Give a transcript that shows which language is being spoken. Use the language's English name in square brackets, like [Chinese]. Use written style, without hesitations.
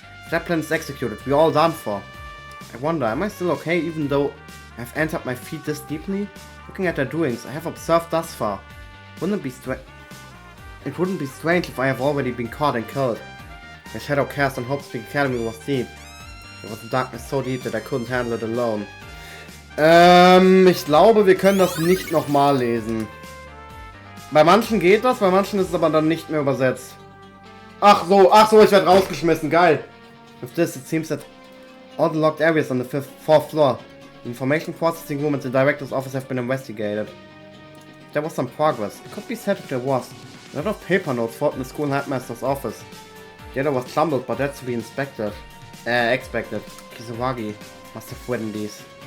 [English] If that plan is executed, we're all done for. I wonder, am I still okay even though I've entered my feet this deeply? Looking at their doings, I have observed thus far. It wouldn't be strange if I have already been caught and killed. My shadow cast on Hope's Peak Academy was deep. There was a darkness so deep that I couldn't handle it alone. [German] Ich glaube, wir können das nicht nochmal lesen. Bei manchen geht das, bei manchen ist es aber dann nicht mehr übersetzt. Ach so, ich werde rausgeschmissen, geil. [English] With this, it seems that All the locked areas on the fourth floor. The information processing room and the director's office have been investigated. There was some progress. It could be said if there was. A lot of paper notes fought in the school headmaster's office. The other was jumbled, but that's to be expected. Kisawagi must have written these.